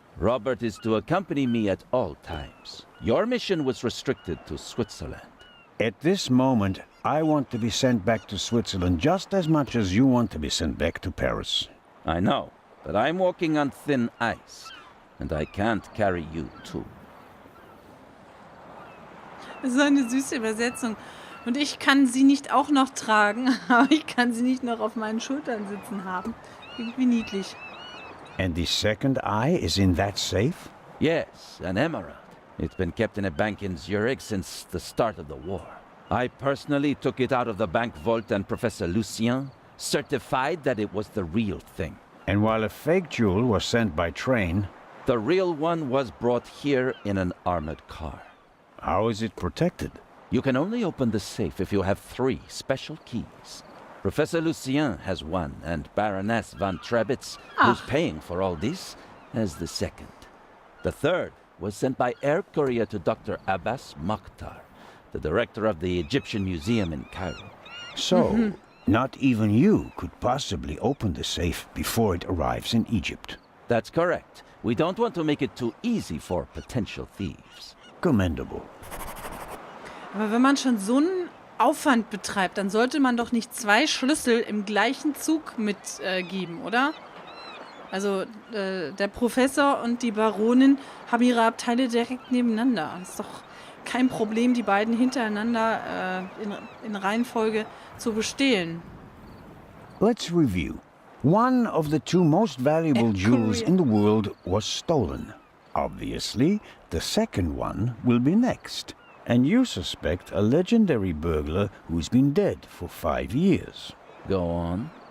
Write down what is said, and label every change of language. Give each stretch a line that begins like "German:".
English: Robert is to accompany me at all times. Your mission was restricted to Switzerland. At this moment, I want to be sent back to Switzerland just as much as you want to be sent back to Paris. I know, but I'm walking on thin ice, and I can't carry you too.
German: Das ist eine süße Übersetzung. Und ich kann sie nicht auch noch tragen, aber ich kann sie nicht noch auf meinen Schultern sitzen haben. Irgendwie niedlich.
English: And the second eye is in that safe? Yes, an emerald. It's been kept in a bank in Zurich since the start of the war. I personally took it out of the bank vault, and Professor Lucien certified that it was the real thing. And while a fake jewel was sent by train, the real one was brought here in an armored car. How is it protected? You can only open the safe if you have 3 special keys. Professor Lucien has one, and Baroness von Trebitz, who's paying for all this, has the second. The third was sent by air courier to Dr. Abbas Mokhtar, the director of the Egyptian Museum in Cairo. So, not even you could possibly open the safe before it arrives in Egypt. That's correct. We don't want to make it too easy for potential thieves. Commendable.
German: Aber wenn man schon so einen Aufwand betreibt, dann sollte man doch nicht 2 Schlüssel im gleichen Zug mitgeben, oder? Also der Professor und die Baronin haben ihre Abteile direkt nebeneinander. Ist doch kein Problem, die beiden hintereinander in Reihenfolge zu bestehlen.
English: Let's review. One of the 2 most valuable jewels in the world was stolen. Obviously, the second one will be next. And you suspect a legendary burglar who's been dead for 5 years. Go on.